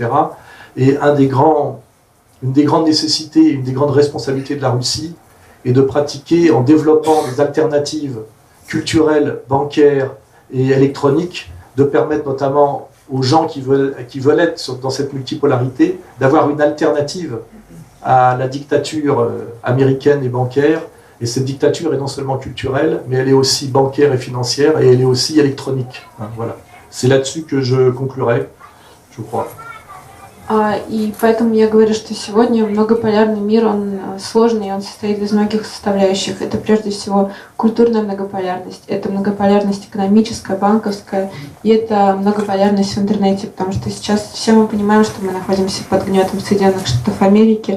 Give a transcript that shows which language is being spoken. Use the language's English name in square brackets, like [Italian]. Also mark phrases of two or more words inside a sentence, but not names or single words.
[French] Et une des grandes nécessités, une des grandes responsabilités de la Russie est de pratiquer, en développant des alternatives culturelles, bancaires et électroniques, de permettre notamment aux gens qui veulent être dans cette multipolarité d'avoir une alternative à la dictature américaine et bancaire. Et cette dictature est non seulement culturelle, mais elle est aussi bancaire et financière, et elle est aussi électronique. Voilà. C'est là-dessus que je conclurai, je crois. [Russian] И поэтому я говорю, что сегодня многополярный мир, он сложный, он состоит из многих составляющих. Это прежде всего культурная многополярность, это многополярность экономическая, банковская, и это многополярность в интернете, потому что сейчас все мы понимаем, что мы находимся под гнетом Соединенных Штатов Америки.